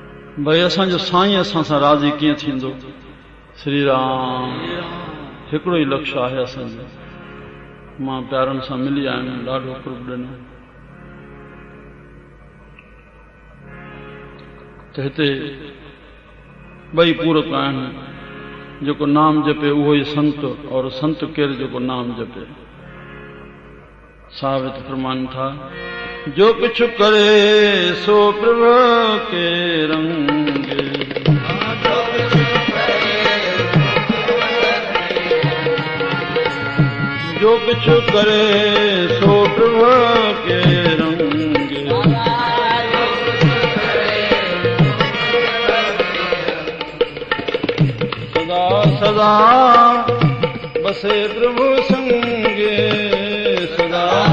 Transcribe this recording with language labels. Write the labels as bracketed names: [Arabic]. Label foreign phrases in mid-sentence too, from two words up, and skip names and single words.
[Sindhi] भई असांजो साईं असां सां राज़ी कीअं थींदो। श्री राम हिकिड़ो ई लक्ष्य आहे असांजो। मां प्यारनि सां मिली आयुमि, ॾाढो कुर्ब ॾिनो। त हिते ॿई पूरक आहिनि। जेको नाम जपे उहो ई संत, और संत केरु जेको नाम जपे। साहिब हिते फरमाइनि था, [Punjabi] ਜੋ ਕੁਛ ਕਰੇ ਸੋ ਪ੍ਰਭੂ ਕੇ ਰੰਗ, ਜੋ ਕੁਛ ਕਰੇ ਸੋ ਪ੍ਰਭੂ ਕੇ ਰੰਗ, ਸਦਾ ਸਦਾ ਬਸੇ ਪ੍ਰਭੂ ਸੰਗੇ, ਸਦਾ